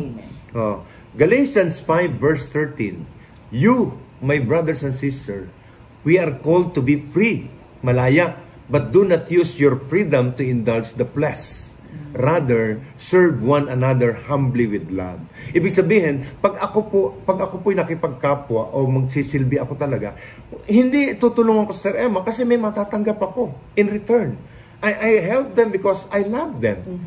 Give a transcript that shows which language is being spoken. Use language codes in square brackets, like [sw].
[en] Amen. Galatians 5 verse 13. You, my brothers and sisters, we are called to be free, malaya, but do not use your freedom to indulge the flesh. Rather, serve one another humbly with love. [tl] Ibig sabihin, pag ako po'y nakipagkapwa o magsisilbi ako talaga, hindi tutulungan ko sa Emma kasi may matatanggap ako [en] in return. I help them because I love them.